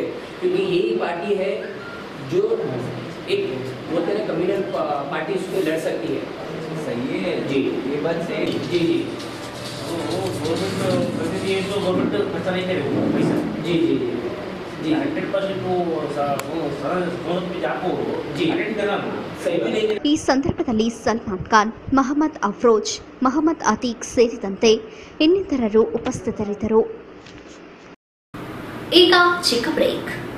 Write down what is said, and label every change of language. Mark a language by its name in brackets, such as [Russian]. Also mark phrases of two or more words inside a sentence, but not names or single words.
[Hindi] क्योंकि यही पार्टी है जो एक बोलते हैं [English] communal party [Hindi] उसको लड़ सकती है. सही है जी ये बात सही है. जी जी गवर्नमेंट खर्चा नहीं करेगा पैसा. जी जी जी 100% वो सरल आपको जी अटेंड करना सही नहीं. [Kannada] ಈ ಸಂದರ್ಭದಲ್ಲಿ ಸಲ್ಮಾನ್ ಖಾನ್, ಮಹಮ್ಮದ್ ಅಫ್ರೋಜ್, ಮಹಮ್ಮದ್ ಅತೀಕ್ ಸೇರಿದಂತೆ ಇನ್ನಿತರರು ಉಪಸ್ಥಿತರಿದ್ದರು. ಈಗ ಚಿಕ್ಕ ಬ್ರೇಕ್.